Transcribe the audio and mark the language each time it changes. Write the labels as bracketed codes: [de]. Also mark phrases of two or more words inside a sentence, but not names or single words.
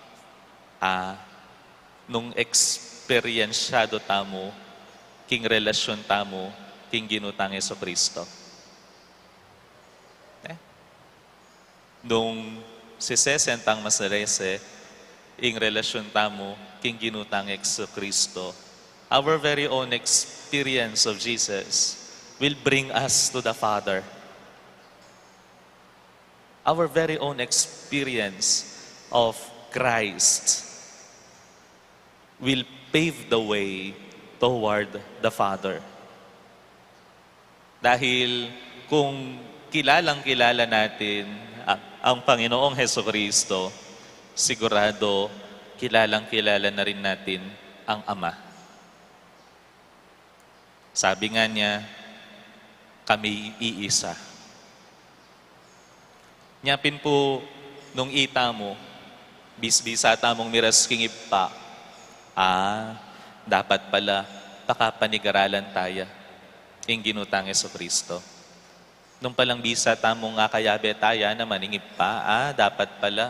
[pam] Nung eksperyensyado tamo, king relasyon tamo, king ginutang Jesucristo. Nung si sesentang masarese, ing relasyon tamo, king ginutang Jesucristo, [en] our very own experience of Jesus will bring us to the Father. Our very own experience of Christ will pave the way toward the Father. [tl] Dahil kung kilalang-kilala natin ang Panginoong Hesukristo, sigurado kilalang-kilala na rin natin ang Ama. Sabi nga niya, kami iisa. [pam] Nyapin po nung ita mo, bisbisa tamong miras kingib pa, dapat pala pakapanigaralan tayo ing ginutang Jesucristo. Nung palang bisa tamong kayabe taya na maningib pa, dapat pala.